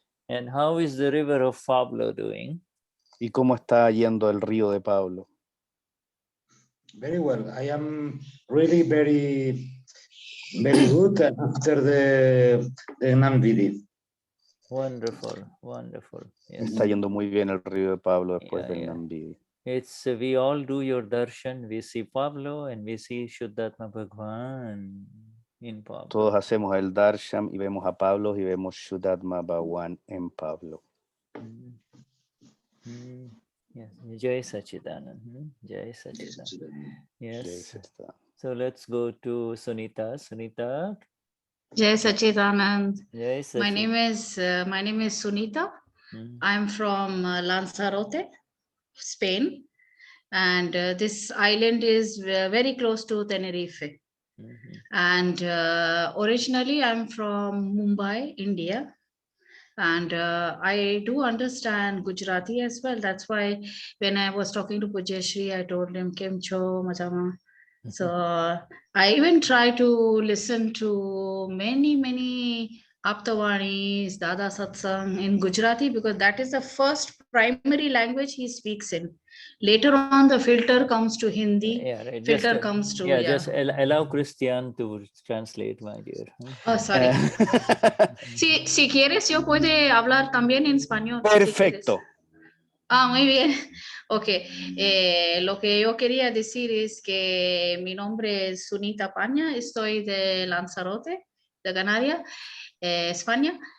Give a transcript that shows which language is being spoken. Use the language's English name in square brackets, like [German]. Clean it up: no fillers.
[English] And how is the river of Pablo doing? [Spanish] ¿Y cómo está yendo el río de Pablo? [English] Very well. I am really very good after the Gnani. Wonderful, wonderful. Yes. [Spanish] Está yendo muy bien el río de Pablo después del Gnani. [English] It's we all do your darshan. We see Pablo and we see Vishuddhatma Bhagwan in Pablo. [Spanish] Todos hacemos el darshan y vemos a Pablo y vemos Vishuddhatma Bhagwan en Pablo. [Gujarati] Yes, Jai Sachidanand. Jai Sachidanand. Yes. [English] So let's go to Sunita. Sunita. [Gujarati] Jai Sachidanand. Jai Sachidanand. [English] My name is Sunita. I'm from Lanzarote, Spain, and this island is very close to Tenerife. And originally I'm from Mumbai, India. And I do understand Gujarati as well. That's why when I was talking to Pujeshri, I told him, [Gujarati] Kem cho, Majama. [English] So I even try to listen to many Aptavanis, Dada Satsang in Gujarati, because that is the first primary language he speaks in. Later on, the filter comes to Hindi, filter comes to... Just allow Cristian to translate, my dear. Oh, sorry. [Spanish] Si quieres, yo puedo hablar también en español. Perfecto. Muy bien. Ok. Lo que yo quería decir es que mi nombre es Sunita Paña, estoy de Lanzarote, de Canarias, España.